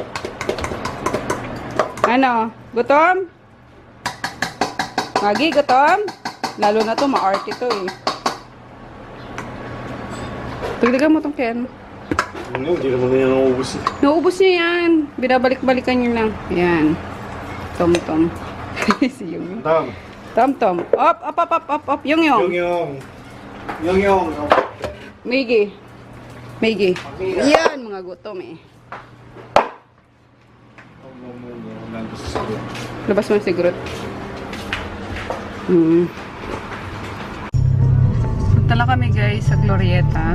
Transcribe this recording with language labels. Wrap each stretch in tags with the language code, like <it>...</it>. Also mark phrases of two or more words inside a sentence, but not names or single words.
<tl>Ano? Gutom? Magi, gutom? Lalo na to, ma-arte to eh. Tagdagan mo tong Ken. Hindi naman yan naubos. Naubos niya yan. Binabalik-balikan niyo lang. Ayan. Tom-tom. Si Yung. Tom-tom. Op, op, op, op, op, op. Yung. Yung. Migi. Yan, mga gutom eh. Labas mo si Groot. Punta lang kami guys sa Glorieta.</tl>